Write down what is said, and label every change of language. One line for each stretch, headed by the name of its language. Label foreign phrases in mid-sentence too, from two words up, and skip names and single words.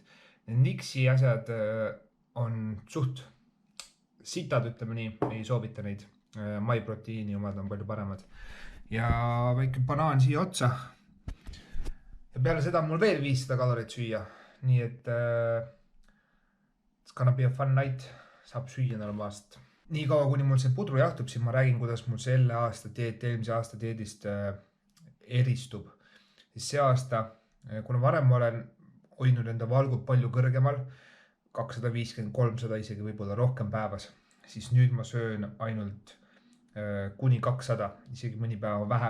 Estonian: Nixi asjad on suht sitad, ütleme nii, ei soovita neid. Maiproteiini omad on palju paremad. Ja väike banaan siia otsa. Ja peale seda on mul veel 500 kalorit süüa. Nii et
English: it's gonna be a fun night.
Estonian: Saab süüa normaalselt. Nii kaua, kuni mul see pudru jahtub, siis ma räägin, kuidas mul selle aasta dieet eelmise aasta dieedist eristub. Siis see aasta, kuna varem ma olen hoidnud enda valgud palju kõrgemal, 250-300 isegi võib-olla rohkem päevas, siis nüüd ma söön ainult kuni 200, isegi mõni päeva vähem.